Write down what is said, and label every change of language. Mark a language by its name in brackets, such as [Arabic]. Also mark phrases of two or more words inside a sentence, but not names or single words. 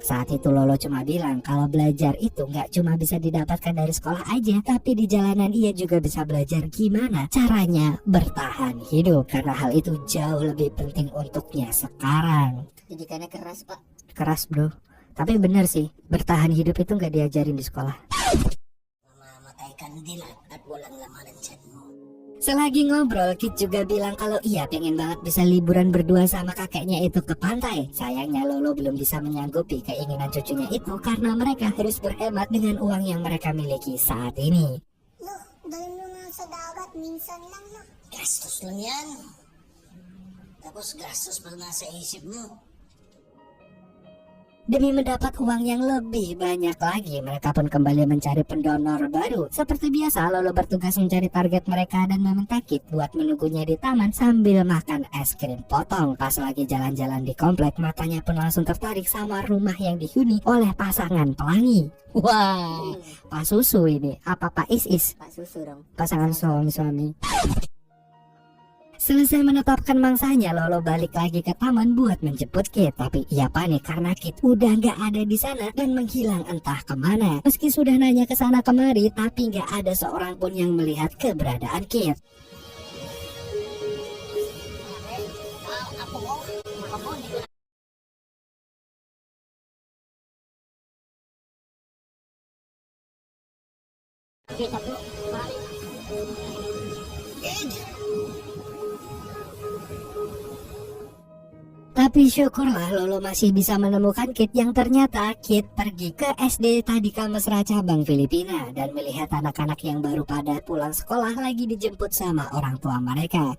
[Indonesian] Saat itu Lolo cuma bilang kalau belajar itu nggak cuma bisa didapatkan dari sekolah aja, tapi di jalanan ia juga bisa belajar gimana caranya bertahan hidup, karena hal itu jauh lebih penting untuknya sekarang. Didikannya keras, Pak. Keras bro. Tapi benar sih, bertahan hidup itu nggak diajarin di sekolah. [Filipino] Mamamatay ka na dilat at walang laman ang tiyan mo. [Indonesian] Selagi ngobrol, Kit juga bilang kalau ia pengen banget bisa liburan berdua sama kakeknya itu ke pantai. Sayangnya Lolo belum bisa menyanggupi keinginan cucunya itu karena mereka harus berhemat dengan uang yang mereka miliki saat ini. Loh, [Filipino] dalhin mo nga sa dagat, minsan lang lo. Gastos lang yan. Tapos gastos pa nasa isip mo. [Indonesian] Demi mendapat uang yang lebih banyak lagi, mereka pun kembali mencari pendonor baru. Seperti biasa, Lolo bertugas mencari target mereka dan meminta Kit buat menunggunya di taman sambil makan es krim potong. Pas lagi jalan-jalan di komplek, matanya pun langsung tertarik sama rumah yang dihuni oleh pasangan pelangi. Wah, Pak Susu ini, apa Pak Is? Pak Susu dong. Pasangan suami-suami. Selesai menetapkan mangsanya, Lolo balik lagi ke taman buat menjemput Kit. Tapi ia panik karena Kit udah nggak ada di sana dan menghilang entah kemana. Meski sudah nanya ke sana kemari, tapi nggak ada seorang pun yang melihat keberadaan Kit. [Filipino] Apo ko? Apo, hindi ko na. Kita po. Kid! [Indonesian] Tapi syukurlah Lolo masih bisa menemukan Kit yang ternyata Kit pergi ke SD Tadika Mesra cabang Filipina dan melihat anak-anak yang baru pada pulang sekolah lagi dijemput sama orang tua mereka.